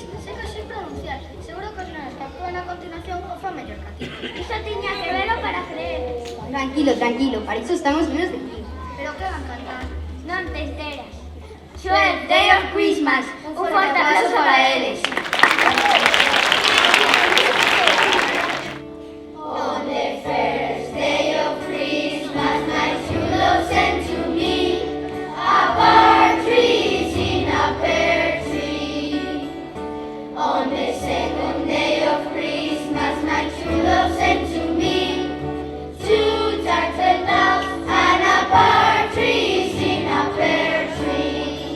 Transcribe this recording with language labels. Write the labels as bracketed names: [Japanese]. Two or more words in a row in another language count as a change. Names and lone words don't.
[Galician] Non sei que sei pronunciar. Seguro que os nenos que actúan a continuación o fan mellor que a ti. Iso tiña que velo para creer. Tranquilo, tranquilo, para iso estamos menos de ti. Pero que van cantar? Non te enteras. 12 Day of Christmas. Un forte aplauso para eles. [English] On the first day of Christmas, my true love sent to me a partridge in a pear tree. On the second day of Christmas, my true love sent to me 2 turtle doves and a partridge in a pear tree.